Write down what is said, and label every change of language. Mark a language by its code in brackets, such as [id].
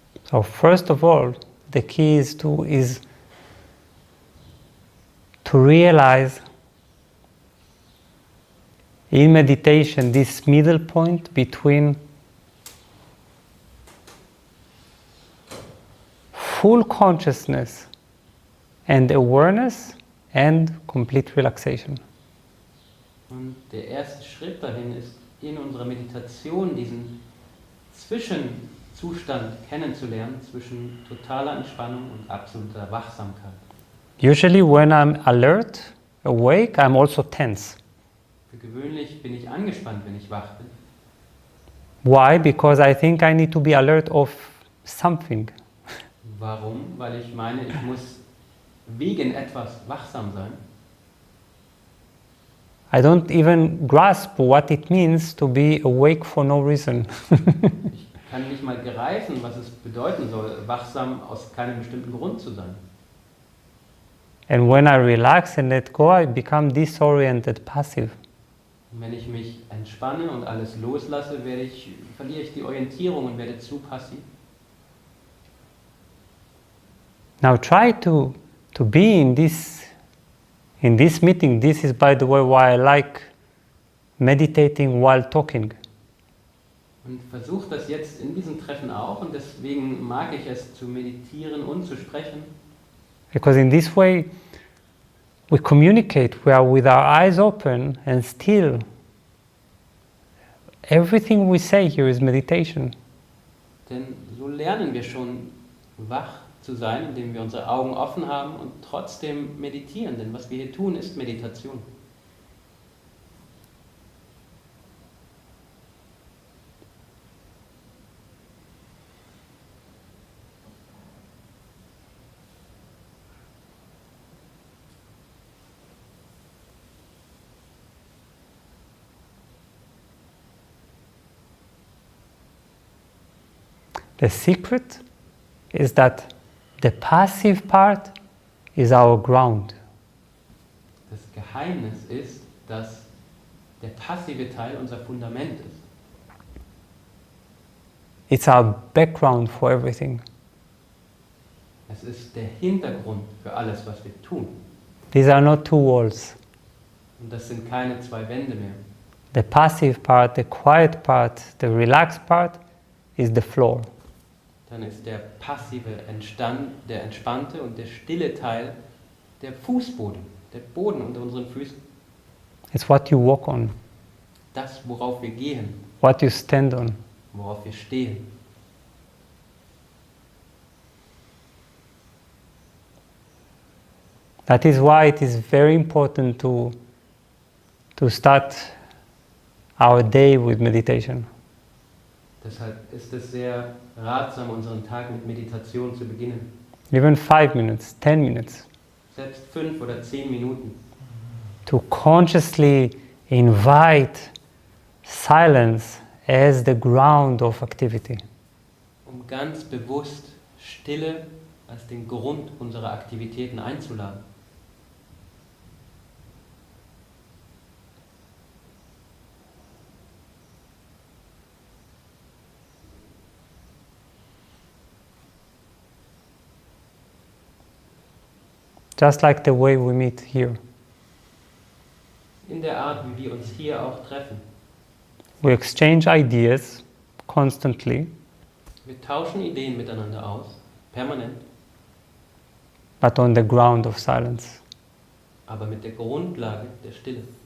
[en] So first of all, the key is to realize in meditation this middle point between full consciousness and awareness and complete relaxation. [de] Und der erste Schritt dahin ist, in unserer Meditation diesen Zwischenzustand kennenzulernen zwischen totaler Entspannung und absoluter Wachsamkeit. [en] Usually when I'm alert, awake, I'm also tense. [de] Für gewöhnlich bin ich angespannt, wenn ich wach bin. [en] Why? Because I think I need to be alert of something. [de] Warum? Weil ich meine, ich muss wegen etwas wachsam sein. [en] I don't even grasp what it means to be awake for no reason. [de] Ich kann nicht mal greifen, was es bedeuten soll, wachsam aus keinem bestimmten Grund zu sein. [en] And when I relax and let go, I become disoriented, passive. [de] Und wenn ich mich entspanne und alles loslasse, verliere ich die Orientierung und werde zu passiv. [en] Now try to be in this meeting. This is, by the way, why I like meditating while talking. [de] Und versuche das jetzt in diesem Treffen auch, und deswegen mag ich es zu meditieren und zu sprechen. [en] Because in this way we communicate, we are with our eyes open, and still everything we say here is meditation. [de] Denn so lernen wir schon wach zu sein, indem wir unsere Augen offen haben und trotzdem meditieren. Denn was wir hier tun, ist Meditation. [en] The secret is that the passive part is our ground. [de] Das Geheimnis ist, dass der passive Teil unser Fundament ist. [en] It's our background for everything. [de] Es ist der Hintergrund für alles, was wir tun. [en] These are not two walls. [de] Und das sind keine zwei Wände mehr. [en] The passive part, the quiet part, the relaxed part is the floor. [de] Dann ist der passive, der entspannte und der stille Teil der Fußboden, der Boden unter unseren Füßen. [en] It's what you walk on, [de] Das, worauf wir gehen, [en] what you stand on. [de] worauf wir stehen. [en] That is why it is very important to start our day with meditation. [de] Deshalb ist es sehr ratsam, unseren Tag mit Meditation zu beginnen. [en] Even 5 minutes, 10 minutes. [de] Selbst 5 oder 10 Minuten. [en] To consciously invite silence as the ground of activity. [de] Um ganz bewusst Stille als den Grund unserer Aktivitäten einzuladen. [en] Just like the way we meet here. [de] In der Art, wie wir uns hier auch treffen. [en] We exchange ideas constantly, [de] Wir tauschen Ideen miteinander aus, permanent, [en] but on the ground of silence. [de] aber mit der Grundlage der Stille.